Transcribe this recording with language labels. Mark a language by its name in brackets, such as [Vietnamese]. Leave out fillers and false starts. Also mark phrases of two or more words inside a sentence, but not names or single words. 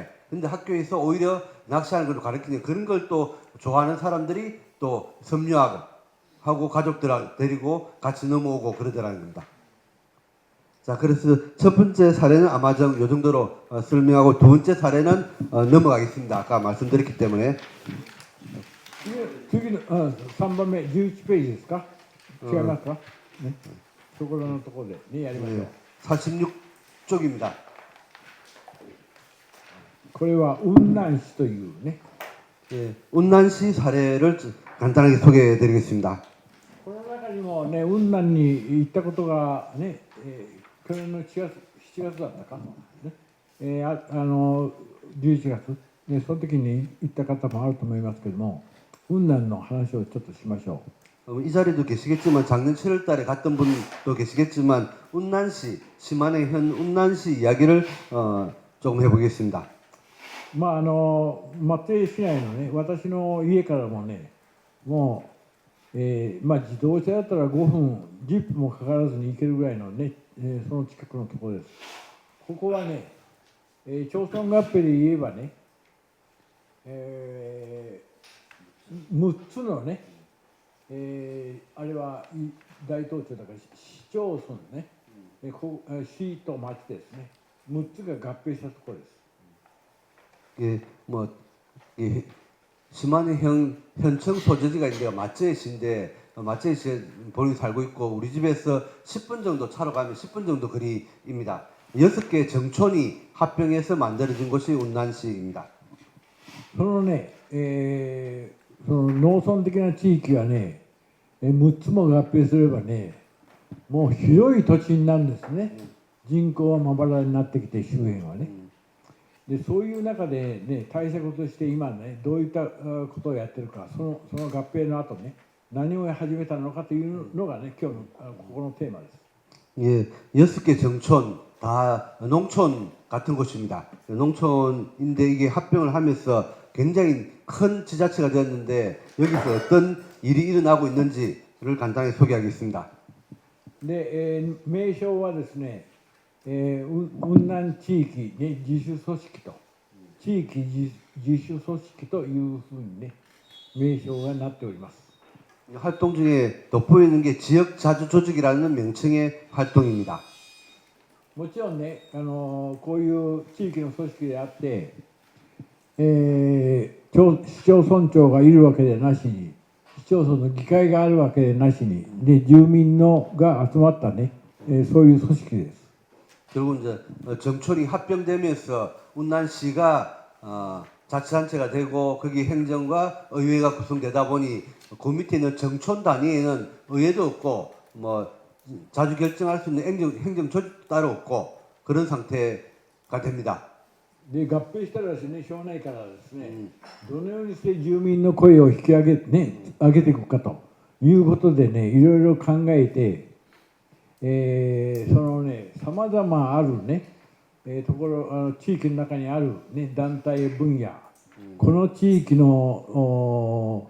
[Korean] 근데 학교에서 오히려 낚시하는 걸 가르치는 그런 걸 또 좋아하는 사람들이 또 섬유하고 가족들 데리고 같이 넘어오고 그러더라는 겁니다. 자, 그래서 첫 번째 사례는 아마 좀 요 정도로 설명하고 두 번째 사례는 넘어가겠습니다. 아까 말씀드렸기 때문에. [Japanese] 次の、3番目11ページですか、違いますか、ね、ところのところで、ね、やりましょう。 [Korean] 46쪽입니다. [Japanese] これは雲南市というね、 [Korean] 예, 운난시 사례를 간단하게 소개해 드리겠습니다. [Japanese] この中にもね、雲南に行ったことがね、去年の7月だったか、ね11月、ね、その時に行った方もあると思いますけども、雲南の話をちょっとしましょう。 [Korean] 이 자리도 계시겠지만 작년 7월 달에 갔던 분도 계시겠지만 운난시, 시마네현 운난시 이야기를 조금 해보겠습니다. [Japanese] まあ松江市内のね、私の家からもね、もう、まあ自動車だったら5分、10分もかからずに行けるぐらいのね、その近くのところです。ここはね、町村合併で言えばね、6つのね、あれは大東町だから市町村ね、市と町ですね、6つが合併したところです。 [Korean] 예, 뭐 예, 시마네현 현청 소재지가 있는데요. 마쯔에시인데 마쯔에시에 본인이 살고 있고 우리 집에서 10분 정도 차로 가면 10분 정도 거리입니다. 6개 정촌이 합병해서 만들어진 곳이 운난시입니다. [Japanese] そのね、その農村的な地域はね、6つも合併すればね、もう広い土地になるんですね。人口はまばらになってきて、周辺はね。でそういう中で、ね、対策として今ね、どういったことをやってるか、その合併の後ね、何を始めたのかというのがね、今日のここのテーマです。 [Korean] 예, 6개 정촌 다 농촌 같은 곳입니다. 농촌인데 이게 합병을 하면서 굉장히 큰 지자체가 되었는데 여기서 어떤 일이 일어나고 있는지를 간단히 소개하겠습니다. [Japanese] で、名称はですね、雲南地域、ね、自主組織と、地域自主組織というふうにね、名称がなっております。 [Korean] 활동 중에 돋보이는 게 지역 자주 조직이라는 명칭의 활동입니다. [Japanese] もちろんね、こういう地域の組織であって、市町村長がいるわけでなしに、市町村の議会があるわけでなしに、で住民が集まったね、そういう組織です。 [Korean] 결국 이제 정촌이 합병되면서 운난시가 자치단체가 되고 거기 행정과 의회가 구성되다 보니 그 밑에 있는 정촌 단위에는 의회도 없고 뭐 자주 결정할 수 있는 행정 조직도 따로 없고 그런 상태가 됩니다. [Japanese] で合併したらですね、省内からですね、どのようにして住民の声を引き上げていくかということでね、いろいろ考えて、そのね、さまざまあるね、ところ地域の中にある、ね、団体分野、この地域の